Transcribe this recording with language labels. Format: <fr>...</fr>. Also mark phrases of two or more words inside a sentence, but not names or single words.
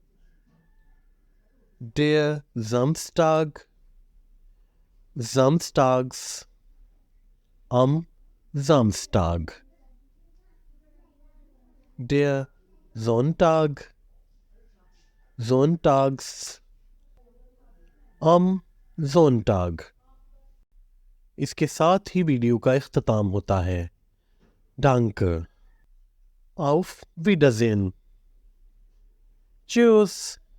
<de>Der Samstag، samstags، am Samstag۔ Der Sonntag، sonntags، am Sonntag.</de> <ur>اس کے ساتھ ہی ویڈیو کا اختتام ہوتا ہے۔</ur> <de>Danke, auf Wiedersehen, tschüss.</de>